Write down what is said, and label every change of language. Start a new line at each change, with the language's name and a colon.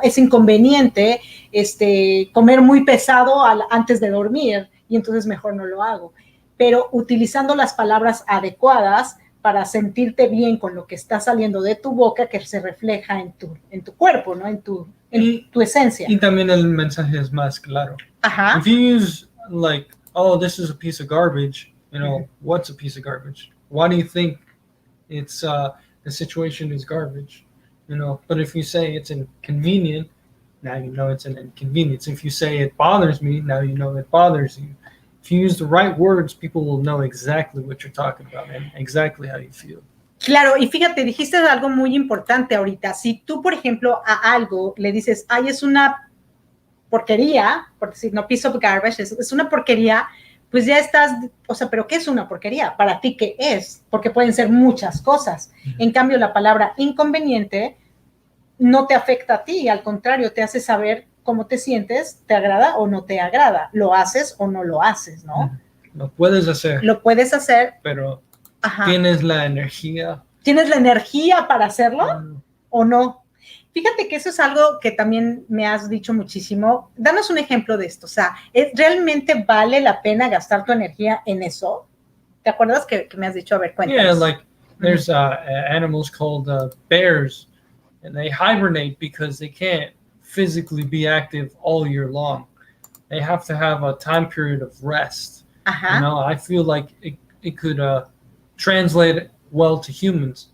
Spanish: Es inconveniente comer muy pesado antes de dormir y entonces mejor no lo hago. Pero utilizando las palabras adecuadas para sentirte bien con lo que está saliendo de tu boca, que se refleja en tu cuerpo, ¿no? En tu esencia. Y también el mensaje es más claro. Ajá.
English: If you use like, oh, this is a piece of garbage, you know, what's a piece of garbage? Why do you think it's the situation is garbage? You know, but if you say it's inconvenient, now you know it's an inconvenience. If you say it bothers me, now you know it bothers you. If you use the right words, people will know exactly what you're talking about and exactly how you feel.
Spanish: Claro, y fíjate, dijiste algo muy importante ahorita. Si tú, por ejemplo, a algo le dices, ay, es una porquería, por decir, no,
English: piece of garbage,
Spanish: es una porquería, pues ya estás, o sea, ¿pero qué es una porquería? Para ti, ¿qué es? Porque pueden ser muchas cosas. En cambio, la palabra inconveniente no te afecta a ti, al contrario, te hace saber cómo te sientes, te agrada o no te agrada, lo haces o no lo haces, ¿no? Lo puedes hacer. Lo puedes hacer. Pero Ajá. ¿tienes la energía? ¿Tienes la energía para hacerlo o no? Fíjate que eso es algo que también me has dicho muchísimo. Danos un ejemplo de esto. O sea, ¿realmente vale la pena gastar tu energía en eso? ¿Te acuerdas que me has dicho? A ver, cuéntanos.
English: Yeah, like there's animals called bears, and they hibernate because they can't physically be active all year long. They have to have a time period of rest.
Spanish: Ajá.
English: You know, I feel like it could translate well to humans.